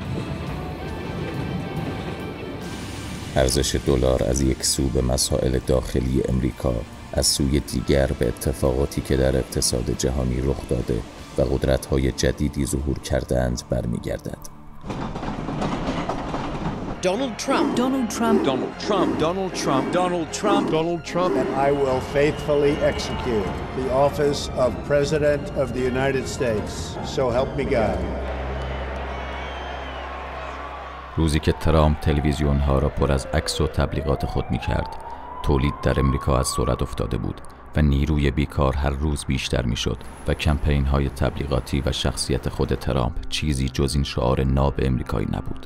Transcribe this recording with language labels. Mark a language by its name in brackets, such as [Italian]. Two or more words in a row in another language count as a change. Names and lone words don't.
[Persian] ارزش دلار از یک سو به مسائل داخلی امریکا، از سوی دیگر به اتفاقاتی که در اقتصاد جهانی رخ داده و قدرت‌های جدیدی ظهور کردند برمیگردد. [English] Donald Trump. Donald Trump. Donald Trump. Donald Trump. Donald Trump. Donald Trump. And I will faithfully execute the office of President of the United States. So help me God. [Persian] روزی که ترامپ تلویزیون‌ها را پر از عکس و تبلیغات خود می‌کرد، تولید در امریکا از سرعت افتاده بود و نیروی بیکار هر روز بیشتر می‌شد و کمپین‌های تبلیغاتی و شخصیت خود ترامپ چیزی جز این شعار ناب امریکایی نبود.